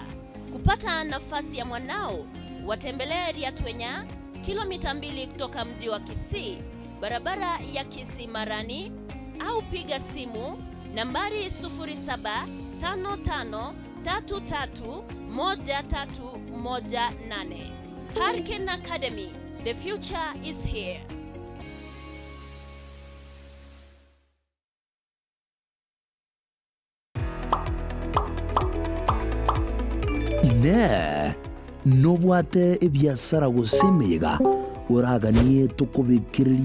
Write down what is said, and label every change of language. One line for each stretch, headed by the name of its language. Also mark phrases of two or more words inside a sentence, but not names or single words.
Swahili: Kupata nafasi ya mwanao, watembelea Riatwenya, kilomita 2 kutoka mji wa Kisii, barabara ya Kisii Marani, au piga simu nambari 0755331318.
English: Hurricane Academy, the future is here.
Gusii: Ne nobwate ebiasara gusemega uraganie tukubikirira